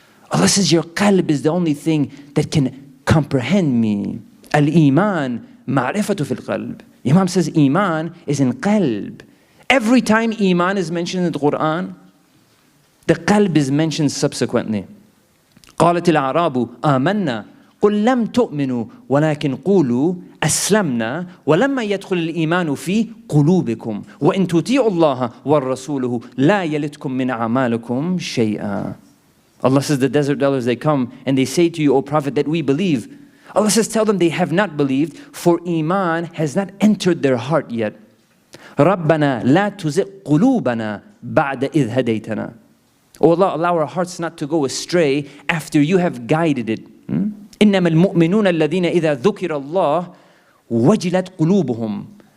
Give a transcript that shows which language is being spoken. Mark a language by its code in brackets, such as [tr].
[en] Allah says your qalb is the only thing that can comprehend me. [ar] Al-Iman ma'rifatu fil qalb. [en] Imam says Iman is in qalb. Every time Iman is mentioned in the Quran, the qalb is mentioned subsequently. [ar] قالت الأعراب آمنا قل لم تؤمنوا ولكن قولوا أسلمنا ولما يدخل الإيمان في قلوبكم وإن تطيعوا الله ورسوله لا يلتكم من أعمالكم شيئا. [en] Allah says the desert dwellers, they come and they say to you, O Prophet, that we believe. Allah says, tell them they have not believed, for Iman has not entered their heart yet. [ar] رَبَّنَا لَا تُزِغْ قُلُوبَنَا بَعْدَ إِذْ هَدَيْتَنَا. [en] O Allah, allow our hearts not to go astray after you have guided it. [ar] إِنَّمَا الْمُؤْمِنُونَ الَّذِينَ إِذَا ذُكِرَ اللَّهُ وَجِلَتْ قُلُوبُهُمْ.